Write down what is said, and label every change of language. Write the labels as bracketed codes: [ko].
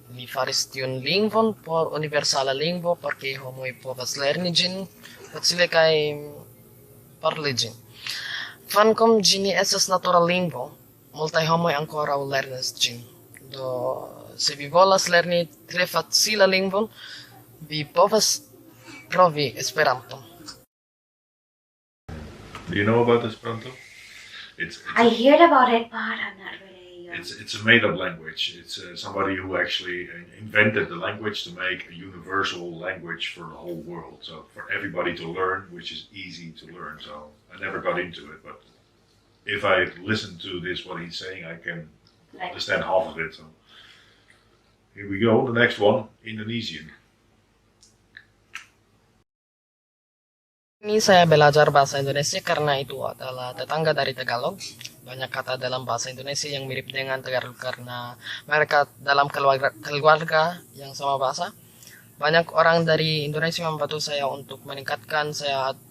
[eo] Li faris tiun lingvon por universala lingvo, por ke homoj povas lerni ĝin facile kaj paroli ĝin. Kvankam ĝi ne estas natura lingvo, multaj homoj ankoraŭ lernas ĝin. Do se vi volas lerni tre facila lingvon, vi povas provi Esperanto. [en] Do you know about Esperanto? I heard about it, but I'm not really. It's a made-up language. It's somebody who actually invented the language to make a universal language for the whole world. So for everybody to learn, which is easy to learn. So I never got into it, but if I listen to what he's saying, I can understand half of it. So here we go. The next one, Indonesian. [id] Ini saya belajar bahasa Indonesia karena itu adalah tetangga dari Tagalog. Banyak kata dalam bahasa Indonesia yang mirip dengan Tagalog karena mereka dalam keluarga yang sama bahasa. Banyak orang dari Indonesia membantu saya untuk meningkatkan saya